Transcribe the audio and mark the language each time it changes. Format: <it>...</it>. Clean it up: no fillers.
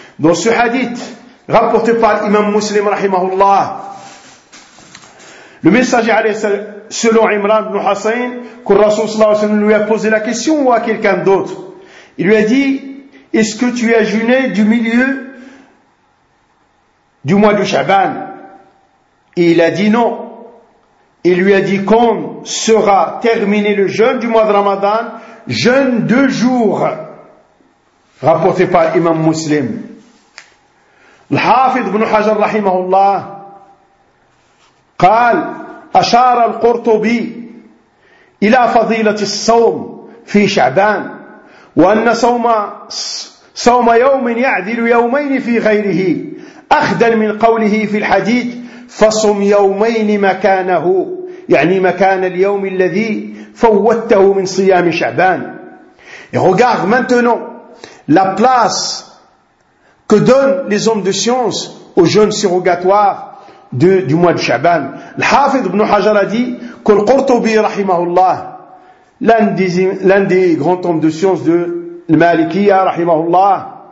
<fr>Dans ce hadith rapporté par l'imam Muslim rahimahullah, le messager selon Imran ibn Hussein, que le Rasoul sallallahu alayhi wa sallam lui a posé la question ou à quelqu'un d'autre, il lui a dit: est-ce que tu as jeûné du milieu du mois de Sha'ban? Et il a dit non. Il lui a dit: quand sera terminé le jeûne du mois de Ramadan? Jeûne 2 jours. Rapporté par l'imam Muslim.</fr> <ar>Al-Hafidh ibn Hajar rahimahullah قال: أشار القرطبي إلى فضيلة الصوم في شعبان، وأن صوم يوم يعدل يومين في غيره، أخذا من قوله في الحديث: فصم يومين مكانه، يعني مكان اليوم الذي فوتته من صيام شعبان.</ar> <fr>Et regarde maintenant la place que donnent les hommes de science aux jeûnes surrogatoires du mois de Sha'ban. Al-Hafidh ibn Hajar a dit que le Qurtubi rahimahullah, l'un des grands hommes de science de Malikiya rahimahullah,</fr>